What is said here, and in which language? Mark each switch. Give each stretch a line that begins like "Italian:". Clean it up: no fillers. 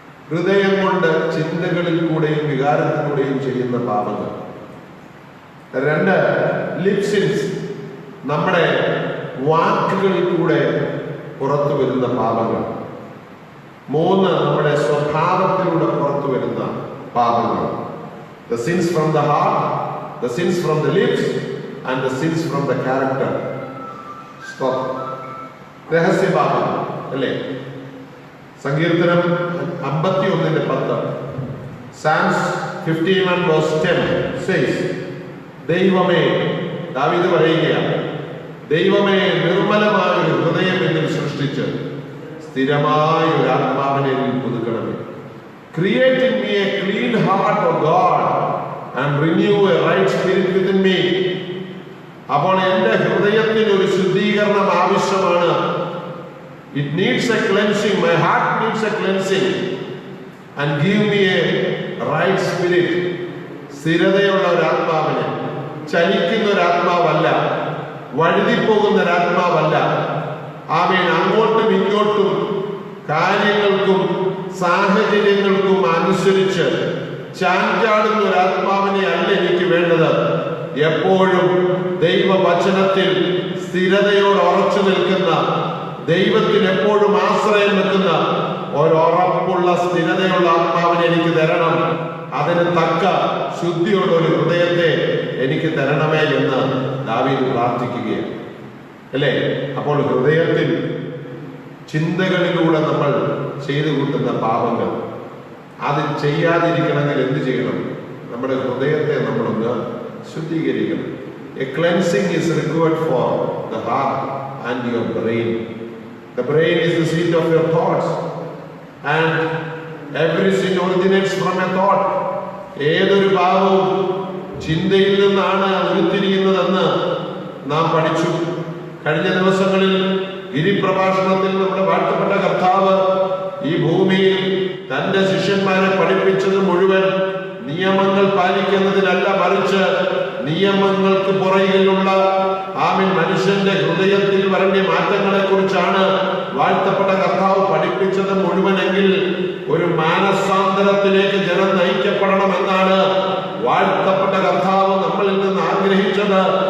Malayalam: ഹൃദയം കൊണ്ട് ചിന്തകളിൽ കൂടെയും വികാരത്തിലൂടെയും ചെയ്യുന്ന പാപങ്ങൾ. രണ്ട്
English: lip sins,
Malayalam: നമ്മുടെ വാക്കുകളിൽ കൂടെ പുറത്തു വരുന്ന പാപങ്ങൾ. മൂന്ന് നമ്മുടെ സ്വഭാവത്തിലൂടെ പുറത്തു വരുന്ന പാപങ്ങൾ.
English: The sins from the heart, the sins from the lips and the sins from the character. Stop.
Malayalam: രഹസ്യപാപം അല്ലേ? സങ്കീർത്തനം 51:10,
English: Psalms 51:10 says,
Malayalam: ദൈവമേ, ദാവീദ് പറയുകയാണ്, ദൈവമേ നിർമ്മലമായ ഒരു ഹൃദയം എന്നിൽ സൃഷ്ടിച്ച് സ്ഥിരമായ ഒരു ആത്മാവിനെ പുതുക്കണമേ.
English: Create in me a clean heart, O God, and renew a right spirit within me.
Malayalam: അപ്പോൾ എന്റെ ഹൃദയത്തിന് ഒരു ശുദ്ധീകരണം ആവശ്യമാണ്.
English: It needs a cleansing. My heart needs a cleansing. And give me a right spirit.
Malayalam: സ്ഥിരതയുള്ള ഒരു ആത്മാവിനെ, ചലിക്കുന്ന ഒരു ആത്മാവല്ല, വഴുതിപ്പോകുന്ന ഒരു ആത്മാവല്ല. ആമേൻ. അങ്ങോട്ടും ഇങ്ങോട്ടും കാര്യങ്ങൾക്കും സാഹചര്യങ്ങൾക്കും അനുസരിച്ച് ചാഞ്ചാടുന്ന ഒരു ആത്മാവിനെ അല്ല എനിക്ക് വേണ്ടത്. എപ്പോഴും ദൈവവചനത്തിൽ സ്ഥിരതയോട് ഉറച്ചു നിൽക്കുന്ന, ദൈവത്തിന് എപ്പോഴും ആശ്രയം വെക്കുന്ന ഒരുറപ്പുള്ള സ്ഥിരതയുള്ള ആത്മാവിനെ എനിക്ക് തരണം. അതിന് തക്ക ശുദ്ധിയുള്ള ഒരു ഹൃദയത്തെ എനിക്ക് തരണമേ എന്ന് ദാവീദ് പ്രാർത്ഥിക്കുകയാണ് അല്ലേ? അപ്പോൾ ഹൃദയത്തിൽ ചിന്തകളിലൂടെ നമ്മൾ ചെയ്തു കൂട്ടുന്ന പാപങ്ങൾ അത് ചെയ്യാതിരിക്കണമെങ്കിൽ എന്ത് ചെയ്യണം? നമ്മുടെ ഹൃദയത്തെ നമ്മളൊന്ന് ശുദ്ധീകരിക്കണം.
English: A cleansing is required for the heart and your brain. The brain is the seat of your thoughts and every sin originates from a thought.
Malayalam: ഏതൊരു പാപവും ചിന്തയിൽ നിന്നാണ് ഉരുത്തിരിയുന്നതെന്ന് നാം പഠിച്ചു. കഴിഞ്ഞ ദിവസങ്ങളിൽ ഗിരിപ്രഭാഷണത്തിൽ നമ്മുടെ വാഴ്ത്തപ്പെട്ട കർത്താവ് ഈ ഭൂമിയിൽ തന്റെ ശിഷ്യന്മാരെ പഠിപ്പിച്ചത് മുഴുവൻ നിയമങ്ങൾ പാലിക്കുന്നതിനല്ല, മറിച്ച് നിയമങ്ങൾക്ക് പുറകിലുള്ള മനുഷ്യന്റെ ഹൃദയത്തിൽ വരേണ്ട മാറ്റങ്ങളെ കുറിച്ചാണ് വാഴ്ത്തപ്പെട്ട കർത്താവ് പഠിപ്പിച്ചത് മുഴുവനെങ്കിൽ ഒരു മാനസാന്തരത്തിലേക്ക് ജനം നയിക്കപ്പെടണമെന്നാണ് വാഴ്ത്തപ്പെട്ട കർത്താവ് നമ്മളിൽ നിന്ന് ആഗ്രഹിച്ചത്.